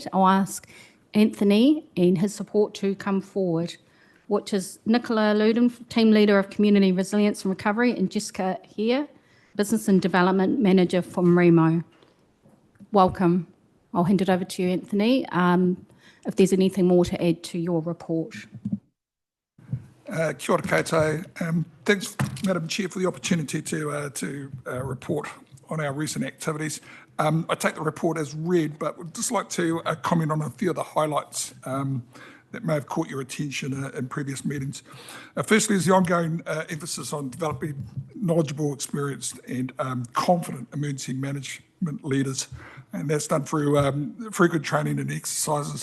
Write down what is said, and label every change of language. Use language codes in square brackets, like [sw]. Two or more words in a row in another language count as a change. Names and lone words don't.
[en] I'll ask Anthony and his support to come forward, which is Nicola Luden, Team Leader of Community Resilience and Recovery, and Jessica here, Business and Development Manager for Maremo. Welcome. I'll hand it over to you, Anthony, if there's anything more to add to your report. [mi] Kia ora koutou. [en] Thanks, Madam Chair, for the opportunity to report on our recent activities. I take the report as read, but would just like to comment on a few of the highlights that may have caught your attention in previous meetings. Firstly is the ongoing emphasis on developing knowledgeable, experienced and confident emergency management leaders, and that's done through frequent training and exercises.